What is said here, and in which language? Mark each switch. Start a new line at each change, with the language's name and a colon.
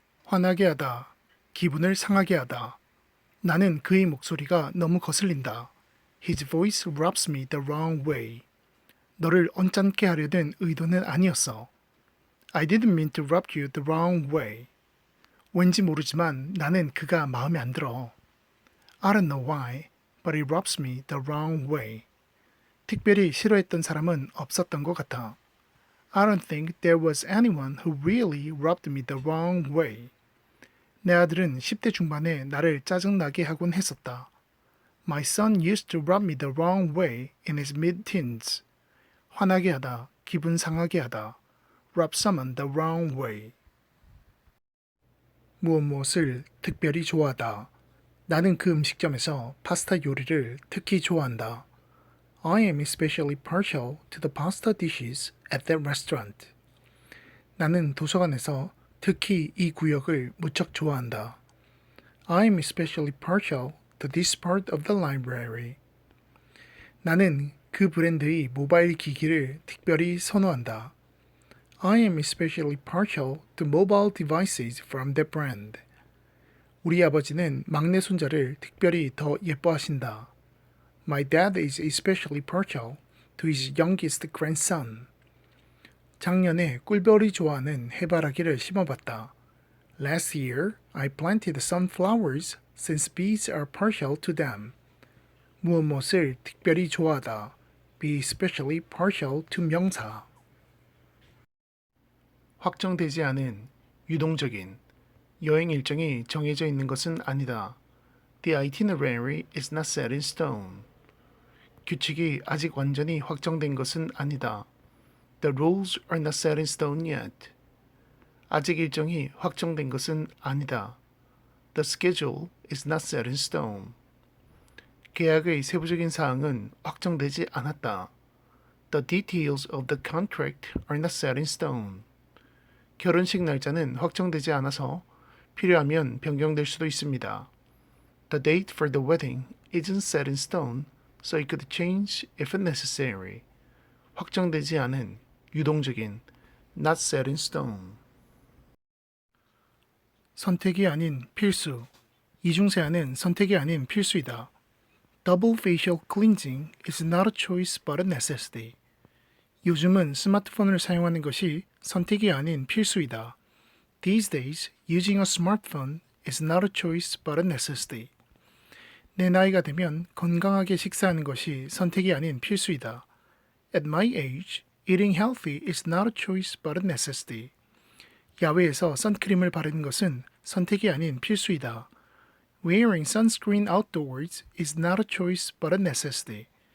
Korean: 화나게 하다, 기분을 상하게 하다. 나는 그의 목소리가 너무 거슬린다.
English: His voice rubs me the wrong way.
Korean: 너를 언짢게 하려는 의도는 아니었어.
English: I didn't mean to rub you the wrong way.
Korean: 왠지 모르지만 나는 그가 마음에 안 들어.
English: I don't know why, but he rubs me the wrong way.
Korean: 특별히 싫어했던 사람은 없었던 것 같아.
English: I don't think there was anyone who really rubbed me the wrong way.
Korean: 내 아들은 10대 중반에 나를 짜증나게 하곤 했었다.
English: My son used to rub me the wrong way in his mid-teens.
Korean: 화나게 하다, 기분 상하게 하다.
English: Rub someone the wrong way.
Korean: 무엇을 특별히 좋아하다. 나는 그 음식점에서 파스타 요리를 특히 좋아한다.
English: I am especially partial to the pasta dishes at that restaurant.
Korean: 나는 도서관에서 특히 이 구역을 무척 좋아한다.
English: I am especially partial to this part of the library.
Korean: 나는 그 브랜드의 모바일 기기를 특별히 선호한다.
English: I am especially partial to mobile devices from that brand.
Korean: 우리 아버지는 막내 손자를 특별히 더 예뻐하신다.
English: My dad is especially partial to his youngest grandson.
Korean: 작년에 꿀벌이 좋아하는 해바라기를 심어봤다.
English: Last year, I planted sunflowers since bees are partial to them.
Korean: 무엇을 특별히 좋아하다.
English: Be especially partial to 명사.
Korean: 확정되지 않은, 유동적인, 여행 일정이 정해져 있는 것은 아니다.
English: The itinerary is not set in stone.
Korean: 규칙이 아직 완전히 확정된 것은 아니다.
English: The rules are not set in stone yet.
Korean: 아직 일정이 확정된 것은 아니다.
English: The schedule is not set in stone.
Korean: 계약의 세부적인 사항은 확정되지 않았다.
English: The details of the contract are not set in stone.
Korean: 결혼식 날짜는 확정되지 않아서 필요하면 변경될 수도 있습니다.
English: The date for the wedding isn't set in stone, so it could change if necessary.
Korean: 확정되지 않은, 유동적인,
English: not set in stone.
Korean: 선택이 아닌 필수. 이중세안은 선택이 아닌 필수이다.
English: Double facial cleansing is not a choice but a necessity.
Korean: 요즘은 스마트폰을 사용하는 것이 선택이 아닌 필수이다.
English: These days, using a smartphone is not a choice but a necessity.
Korean: 내 나이가 되면 건강하게 식사하는 것이 선택이 아닌 필수이다.
English: At my age, eating healthy is not a choice but a necessity.
Korean: 야외에서 선크림을 바르는 것은 선택이 아닌 필수이다.
English: Wearing sunscreen outdoors is not a choice but a necessity.